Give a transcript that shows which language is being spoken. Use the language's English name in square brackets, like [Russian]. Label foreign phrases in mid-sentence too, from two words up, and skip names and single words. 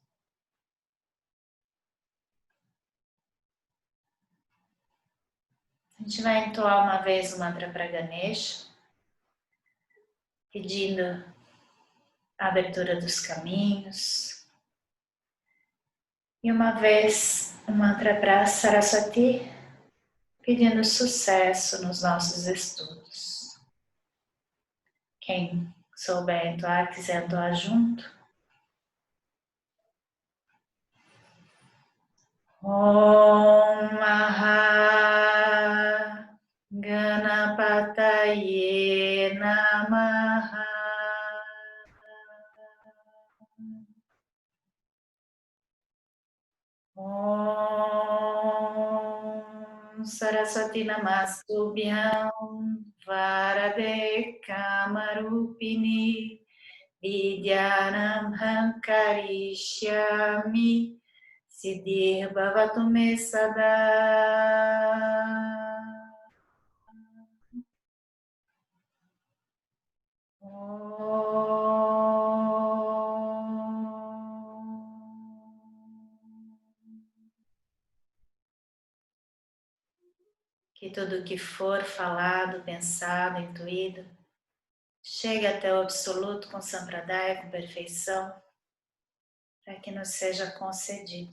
[Portuguese] A gente vai entoar uma vez o mantra para Ganesha, pedindo a abertura dos caminhos. E uma vez o mantra para Saraswati, pedindo sucesso nos nossos estudos. Quem souber entoar, quiser entoar junto. [Sanskrit] ॐ महा गणपतये नमः. ॐ सरस्वति नमस्तुभ्यं वरदे कामरूपिणि विद्यानं हङ्करिष्यामि सिद्धिर्भवतु मे सदा. [Portuguese] Que tudo que for falado, pensado, intuído, chegue até o absoluto com Sampradaya, com perfeição, para que nos seja concedido.